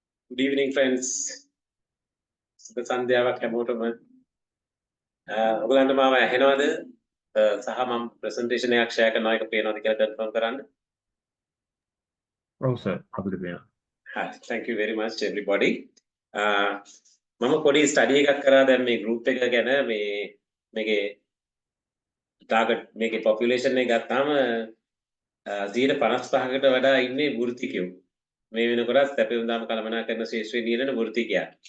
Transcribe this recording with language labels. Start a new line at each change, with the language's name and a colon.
English: Good evening, friends.
Sinhala: සුබ සන්ධ්‍යාවක් හැමෝටම. ඔයගලන්ට මාව ඇහෙනවද? සහ මම ප්‍රසන්ටේෂන් එකක් ෂෙයා කරනවා එක පේනවද කියලා කන්ෆර්ම් කරන්න. ඔව් සර් අපිට පේනවා.
English: Hi, thank you very much everybody.
Sinhala: මම පොඩි ස්ටඩි එකක් කරා දැන් මේ group එක ගැන මේකේ ටාගට් මේකේ population එක ගත්තාම 55%කට වඩා ඉන්නේ වෘත්තිකයෝ. මේ වෙනකොට සැපයුම් දාම කළමනාකරන ශාස්ත්‍රයේ නියැලෙන වෘත්තිකයන්.